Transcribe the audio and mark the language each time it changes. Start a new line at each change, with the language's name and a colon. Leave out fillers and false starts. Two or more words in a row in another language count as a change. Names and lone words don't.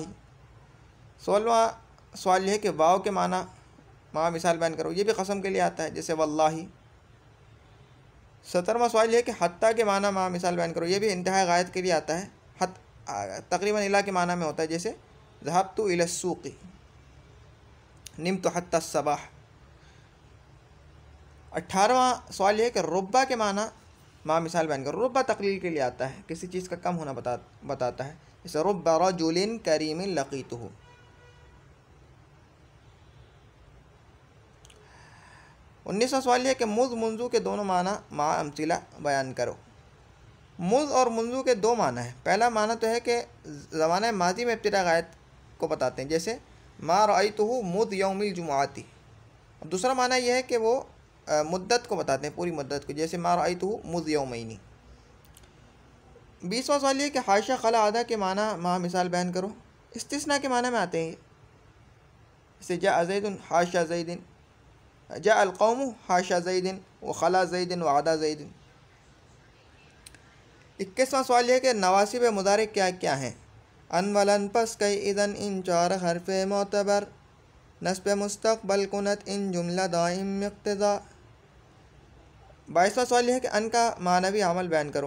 Urdu: 16واں سوال یہ ہے کہ واو کے معنی مع مثال بیان کرو. یہ بھی قسم کے لیے آتا ہے، جیسے واللہ۔ 17واں سوال یہ ہے کہ حتیٰ کے معنی مع مثال بیان کرو. یہ بھی انتہا غایت کے لیے آتا ہے، تقریباً الیٰ کے معنی میں ہوتا ہے، جیسے
Arabic: ذهبت إلى السوق, نمت حتى الصباح.
Urdu: 18واں سوال یہ ہے کہ رب کے معنی مع مثال بیان کرو. رب تقلیل کے لیے آتا ہے، کسی چیز کا کم ہونا بتاتا ہے، جیسے
Arabic: رب رجل كريم لقيته.
Urdu: 19واں سوال یہ ہے کہ مذ منذ کے دونوں معنی مع امثلہ بیان کرو. مذ اور منذ کے دو معنی ہے. پہلا معنی تو ہے کہ زمانے ماضی میں ابتدا غایت کو بتاتے ہیں، جیسے
Arabic: ما رأيته مذ يوم الجمعة.
Urdu: اور دوسرا معنی یہ ہے کہ وہ مدت کو بتاتے ہیں، پوری مدت کو، جیسے
Arabic: ما رأيته مذ يومين.
Urdu: 20واں سوال یہ کہ حاشا خلا عدا کے معنی مع مثال بیان کرو. استثنا کے معنی میں آتے ہیں، جیسے
Arabic: جاء زيد حاشا زيد، جاء القوم حاشا زيد وخلا زيد وعدا زيد.
Urdu: 21واں سوال یہ ہے کہ نواصب مضارع کیا کیا ہیں.
Persian: ان ولن پس کی اذن این چار حرف معتبر، نصب مستقبل کنند این جملہ دائم اقتضا.
Urdu: 22واں سوال یہ ہے کہ ان کا معنوی عمل بیان کرو.